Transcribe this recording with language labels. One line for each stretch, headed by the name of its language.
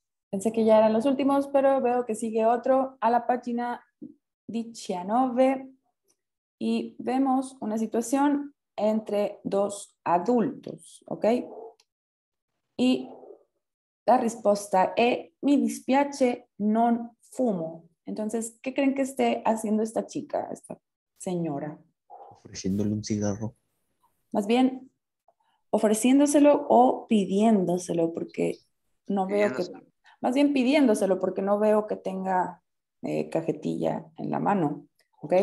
Spanish: Pensé que ya eran los últimos, pero veo que sigue otro a la página 19 y vemos una situación entre dos adultos, ¿ok?
Italian: Y la risposta è mi dispiace, non fumo.
Spanish: Entonces, ¿qué creen que esté haciendo esta chica, esta señora? Ofreciéndole un cigarro. Más bien, ofreciéndoselo o pidiéndoselo, porque no veo que, Pidiéndoselo. más bien pidiéndoselo, porque no veo que tenga cajetilla en la mano, ¿ok?